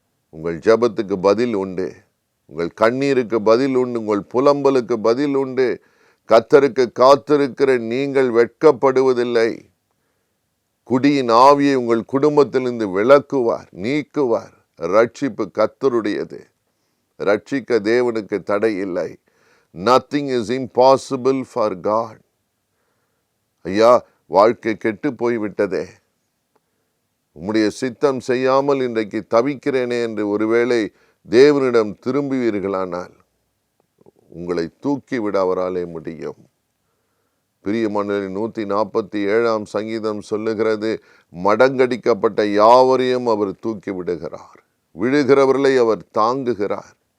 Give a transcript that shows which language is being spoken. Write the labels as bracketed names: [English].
[Tamil] உங்கள் ஜெபத்துக்கு பதில் உண்டு, உங்கள் கண்ணீருக்கு பதில் உண்டு, உங்கள் புலம்பலுக்கு பதில் உண்டு. கர்த்தருக்கு காத்திருக்கிற நீங்கள் வெட்கப்படுவதில்லை. குடியின் ஆவியை உங்கள் குடும்பத்திலிருந்து விலக்குவார், நீக்குவார். ரட்சிப்பு கர்த்தருடையது. ரட்சிக்க தேவனுக்கு தடை இல்லை. [English] Nothing is impossible for God. [Tamil] ஐயா, வாழ்க்கை கெட்டு போய்விட்டதே, உம்முடைய சித்தம் செய்யாமல் இன்றைக்கு தவிக்கிறேனே என்று ஒருவேளை தேவனிடம் திரும்புவீர்களானால் உங்களை தூக்கிவிட அவராலே முடியும். பிரியமானவர்களே, 147 சங்கீதம் சொல்லுகிறது, மடங்கடிக்கப்பட்ட யாவரையும் அவர் தூக்கி விடுகிறார், விழுகிறவர்களை அவர் தாங்குகிறார்.